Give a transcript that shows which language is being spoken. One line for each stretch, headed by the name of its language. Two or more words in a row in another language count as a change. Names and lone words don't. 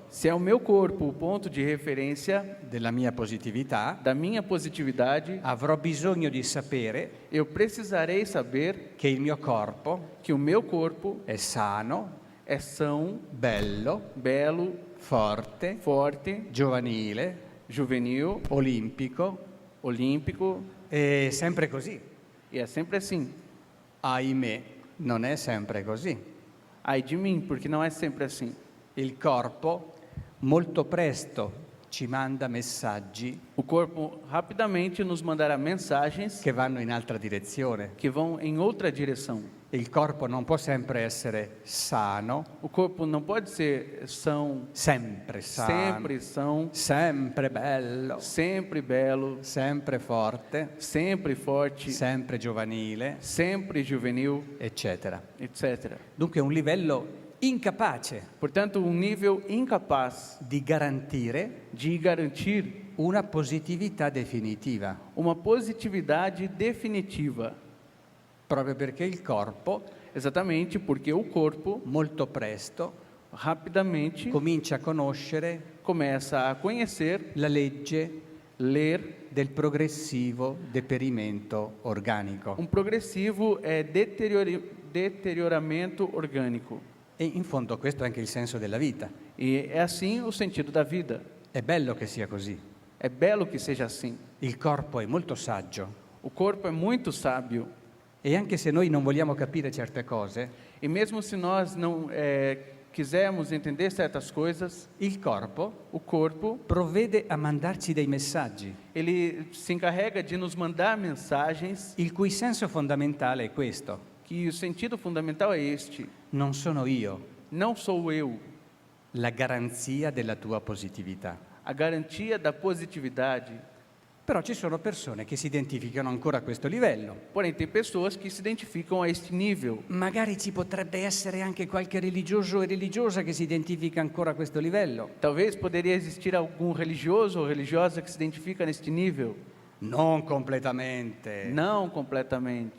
Portuguese: Se é o meu corpo o ponto de referência
Italian: della mia positività,
Portuguese: da minha positividade,
Italian: avrò bisogno di sapere
Portuguese: eu precisarei saber
Italian: che il mio corpo
Portuguese: que o meu corpo
Italian: è sano,
Portuguese: é são,
Italian: bello,
Portuguese: belo,
Italian: forte,
Portuguese: forte,
Italian: giovanile,
Portuguese: juvenil,
Italian: olimpico,
Portuguese: olímpico,
Italian: e sempre così.
Portuguese: e é sempre assim.
Italian: Ahimè, non è sempre così.
Portuguese: Ai de mim, porque não é sempre assim.
Italian: Il corpo molto presto ci manda messaggi
Portuguese: O corpo rapidamente nos mandará mensagens
Italian: che vanno in altra direzione.
Portuguese: que vão em outra direção.
Italian: Il corpo non può sempre essere sano,
Portuguese: O corpo não pode ser
Italian: sempre sano,
Portuguese: sempre são,
Italian: sempre bello,
Portuguese: sempre belo,
Italian: sempre forte,
Portuguese: sempre forte,
Italian: sempre giovanile,
Portuguese: sempre juvenil,
Italian: eccetera.
Portuguese: etc.
Italian: Dunque un livello incapace
Portuguese: Portanto, um nível incapaz
Italian: di garantire
Portuguese: de garantir
Italian: una positività definitiva,
Portuguese: uma positividade definitiva,
Italian: proprio perché il corpo
Portuguese: exatamente porque o corpo
Italian: molto presto
Portuguese: rapidamente
Italian: comincia a conoscere
Portuguese: começa a conhecer,
Italian: la legge
Portuguese: ler
Italian: del progressivo deperimento organico.
Portuguese: um progressivo deterioramento orgânico.
Italian: E in fondo questo è anche il senso della vita.
Portuguese: E é assim o sentido da vida.
Italian: È bello che sia così.
Portuguese: É belo que seja assim.
Italian: Il corpo è molto saggio,
Portuguese: O corpo é muito sábio,
Italian: E anche se noi non vogliamo capire certe cose,
Portuguese: E mesmo se nós não quisermos entender certas coisas,
Italian: il corpo
Portuguese: o corpo,
Italian: provvede a mandarci dei messaggi,
Portuguese: ele se encarrega de nos mandar mensagens
Italian: il cui senso fondamentale è questo:
Portuguese: que o sentido fundamental é este:
Italian: non sono io
Portuguese: não sou eu
Italian: la garanzia della tua positività.
Portuguese: a garantia da positividade.
Italian: Però ci sono persone che si identificano ancora a questo livello.
Portuguese: Porém, tem pessoas que se identificam a este nível.
Italian: Magari ci potrebbe essere anche qualche religioso e religiosa che si identifica ancora a questo livello.
Portuguese: Talvez poderia existir algum religioso ou religiosa que se identifica neste nível.
Italian: Non completamente,
Portuguese: Não completamente,